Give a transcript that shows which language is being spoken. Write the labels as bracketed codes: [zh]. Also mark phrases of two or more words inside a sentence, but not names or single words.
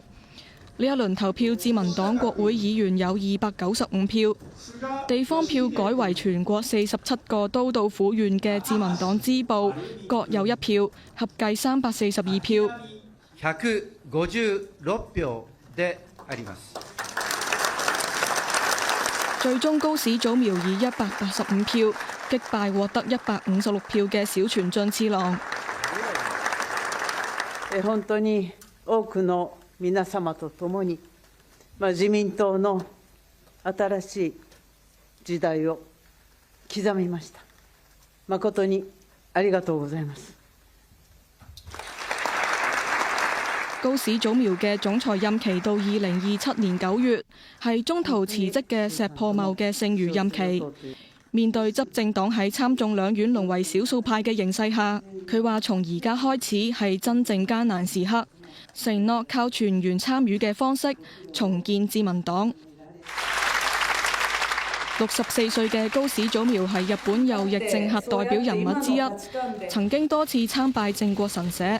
[yue] 呢一輪投票，自民黨國會議員有295票，地方票改為全國47個都道府縣嘅自民黨支部各有1票，合計342票。 [ja] 156票であります。 [yue] 最終高市早苗以185票擊敗獲得156票嘅小泉進次郎。 [ja] 本当に多くの皆様と共に、自民党の新しい時代を刻みました。誠にありがとうございます。 [yue] 高市早苗嘅總裁任期到2027年9月，係中途辭職嘅石破茂嘅剩餘任期。面對執政黨喺參眾兩院淪為少數派嘅形勢下，佢話從而家開始係真正艱難時刻，承諾靠全員參與嘅方式重建自民黨。64歲嘅高市早苗係日本右翼政客代表人物之一，曾經多次參拜靖國神社。